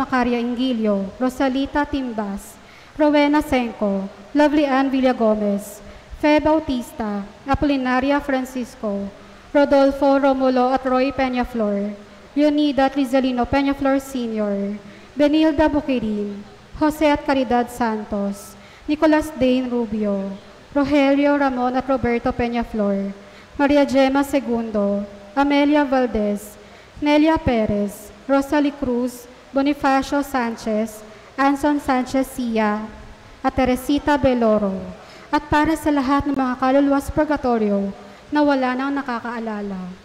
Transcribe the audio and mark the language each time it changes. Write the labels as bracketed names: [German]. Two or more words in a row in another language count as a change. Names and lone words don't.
[Filipino] Macaria Ingilio, Rosalita Timbas, Rowena Senco, Lovely Ann Villagomez, Fe Bautista, Apolinaria Francisco, Rodolfo Romulo at Roy Peñaflor, Leonida at Rizalino Peñaflor Sr., Benilda Buquirin, Jose at Caridad Santos, Nicolas Dane Rubio, Rogelio Ramon at Roberto Peñaflor, Maria Gemma Segundo, Amelia Valdez, Nelia Perez, Rosalie Cruz, Bonifacio Sanchez, Anson Sanchez Sia, at Teresita Beloro, at para sa lahat ng mga kaluluwa sa purgatorio na wala nang nakakaalala.